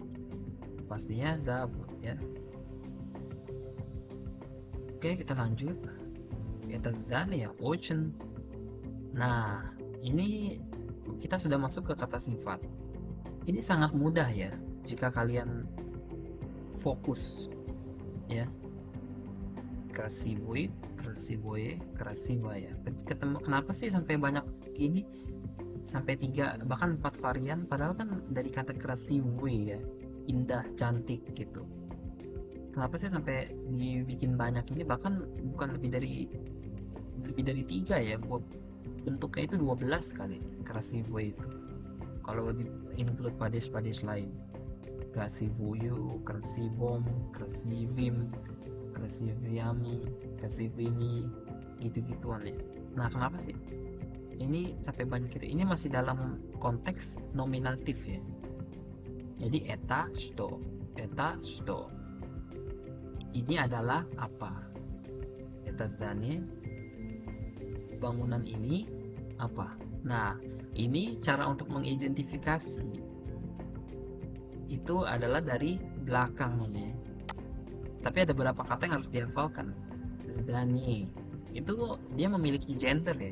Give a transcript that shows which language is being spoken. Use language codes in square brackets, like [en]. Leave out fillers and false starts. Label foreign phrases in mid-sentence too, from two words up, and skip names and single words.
[id] Pastinya Zavut ya. Oke, kita lanjut. [ru] Это здание очень. [id] Nah, ini kita sudah masuk ke kata sifat. Ini sangat mudah ya jika kalian fokus ya. [ru] Красивый, красивое, красивая. [id] Ketemu kenapa sih sampai banyak gini? Sampai 3 bahkan 4 varian, padahal kan dari kata красивый ya, indah, cantik gitu. Kenapa sih sampai dibikin banyak ini? Bahkan bukan lebih dari 3 ya, bentuknya itu 12 kali красивый itu kalau di include padis-padis lain. [ru] Красивую, красивом, красивим, красивями, красивыми, [id] gitu-gituan ya. Nah, kenapa sih ini sampai banyak itu? Ini masih dalam konteks nominatif ya. Jadi [ru] это что [id] ini adalah apa? [ru] Это здание, [id] bangunan ini apa? Nah, ini cara untuk mengidentifikasi itu adalah dari belakangnya. Tapi ada beberapa kata yang harus dihafalkan. Zdanie itu dia memiliki gender ya.